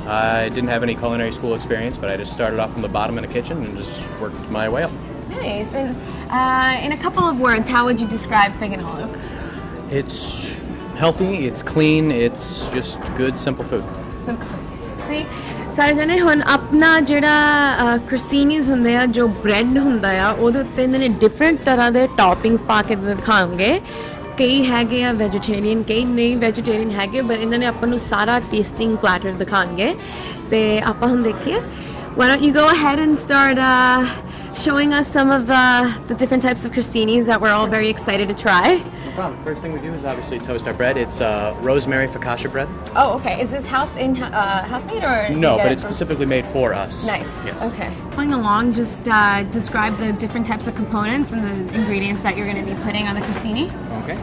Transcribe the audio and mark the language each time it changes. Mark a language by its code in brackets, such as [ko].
[en] I didn't have any culinary school experience, but I just started off from the bottom in the kitchen and just worked my way up. Nice. And in a couple of words, how would you describe Fig and Olive? It's healthy, it's clean, it's just good, simple food. [pa] See, ਸਾਰੇ ਜਣੇ ਹੁਣ ਆਪਣਾ ਜਿਹੜਾ ਕ੍ਰਿਸਟੀਨੀਜ਼ ਹੁੰਦੇ ਆ ਜੋ bread ਹੁੰਦਾ ਆ ਉਹਦੇ ਉੱਤੇ ਇਹਨਾਂ ਨੇ ਡਿਫਰੈਂਟ ਤਰ੍ਹਾਂ ਦੇ ਟੌਪਿੰਗਸ ਪਾ ਕੇ ਦਿਖਾਉਂਗੇ ਕਈ ਹੈਗੇ ਆ ਵੈਜੀਟੇਰੀਅਨ ਕਈ ਨਹੀਂ ਵੈਜੀਟੇਰੀਅਨ ਹੈਗੇ ਪਰ ਇਹਨਾਂ ਨੇ ਆਪਾਂ ਨੂੰ ਸਾਰਾ ਟੇਸਟਿੰਗ ਪਲੈਟਰ ਦਿਖਾਉਣਗੇ ਤੇ ਆਪਾਂ ਹੁਣ ਦੇਖੀਏ [en] Why don't you go ahead and start showing us some of the different types of crostinis that we're all very excited to try? problem. First thing we do is obviously toast our bread. It's rosemary focaccia bread. Oh, okay. Is this house made or no? But it's specifically made for us. Nice. Yes. Okay. Going along, just describe the different types of components and the ingredients that you're going to be putting on the crostini. Okay.